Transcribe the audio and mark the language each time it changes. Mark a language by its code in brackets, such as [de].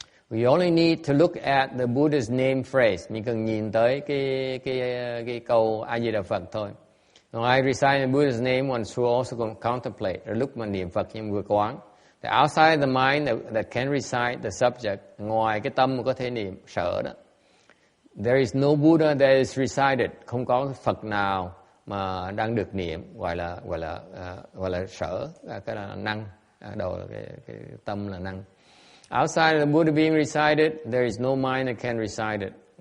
[en] We only need to look at the Buddha's name phrase. [vi] Mình cần nhìn tới cái câu A Di Đà Phật thôi. [en] When I recite the Buddha's name, one should also contemplate. [vi] Rồi lúc mà niệm Phật nhưng vừa quán. [en] The outside the mind that can recite the subject, [vi] ngoài cái tâm mà có thể niệm sở đó. [en] There is no Buddha that is recited. [vi] Không có Phật nào mà đang được niệm, gọi là sở, cái là năng, đầu là cái tâm là năng. [en] Outside the Buddha being recited, there is no mind that can recite it.